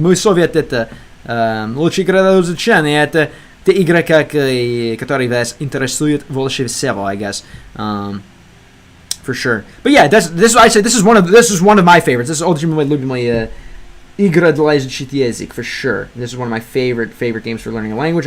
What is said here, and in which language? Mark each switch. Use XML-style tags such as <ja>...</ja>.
<ru>Мой совет это лучшая игра для изучения это те игры, которые вас интересуют больше всего,</ru> <en>I guess. For sure. But yeah, this is one of my favorites. This is</en> <ru>очень любимая игра для изучения язык,</ru> <en>for sure. This is one of my favorite games for learning a language.</en>